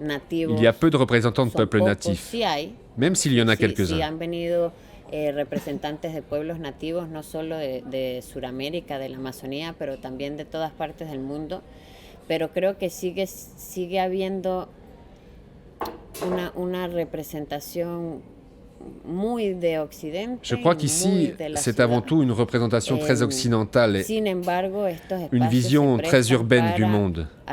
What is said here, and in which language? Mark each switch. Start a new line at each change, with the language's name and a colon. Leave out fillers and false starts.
French: Il y a peu de représentants de peuples natifs, même s'il y en a quelques-uns.
Spanish: Representantes de pueblos nativos, no solo de Sudamérica, de la Amazonía, pero también de todas partes del mundo. Pero creo que sigue habiendo una representación muy de Occidente.
French: Je crois qu'ici, c'est avant tout une représentation très occidentale et une vision très urbaine du monde.